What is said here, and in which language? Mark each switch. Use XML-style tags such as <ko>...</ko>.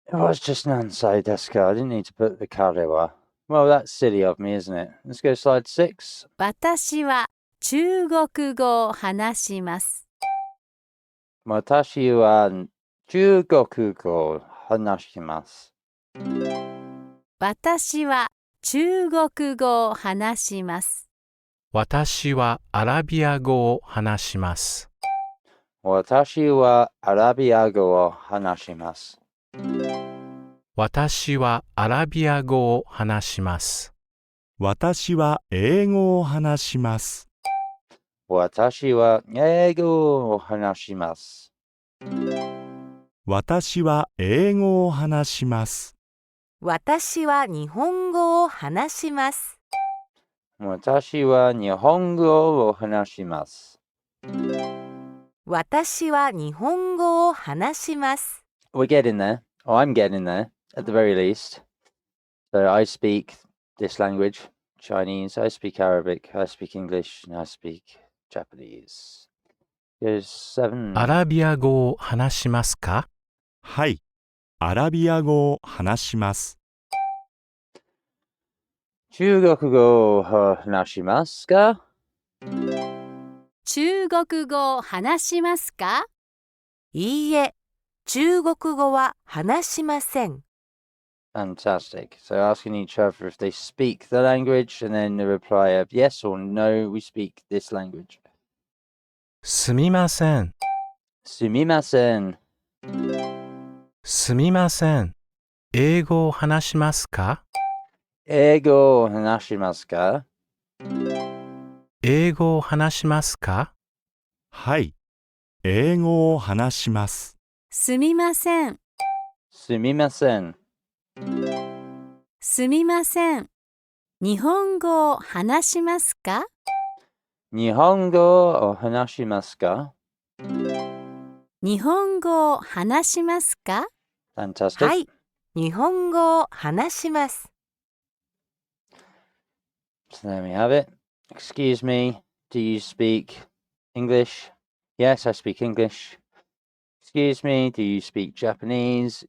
<en>It was just</en> <ja>何歳ですか?</ja> <en>I didn't need to put the</en> <ja>彼は.</ja> <en>Well, that's silly of me, isn't it? Let's go to slide 6.</en> <ja>私は中国語を話します。私は中国語を話します。私は中国語を話します。私はアラビア語を話します。私はアラビア語を話します。私はアラビア語を話します。私は英語を話します。私は英語を話します。私は英語を話します。私は日本語を話します。私は日本語を話します。私は日本語を話します。</ja> <en>We're getting there. Oh, I'm getting there, at the very least. So I speak this language, Chinese, I speak Arabic, I speak English, and I speak Japanese. There's 7.</en> <ja>アラビア語を話しますか？はい、アラビア語を話します。中国語を話しますか？中国語を話しますか？いいえ、中国語は話しません。</ja> <en>Fantastic. So asking each other if they speak the language and then the reply of yes or no, we speak this language.</en> <ja>すみません。すみません。すみません。英語を話しますか？英語を話しますか？英語を話しますか？はい、英語を話します。すみません。すみません。すみません。日本語を話しますか？日本語を話しますか？日本語を話しますか？</ja> <en>Fantastic.</en> <ja>はい、日本語を話します。</ja> <en>So there we have it. Excuse me, do you speak English? Yes, I speak English. Excuse me, do you speak Japanese?</en>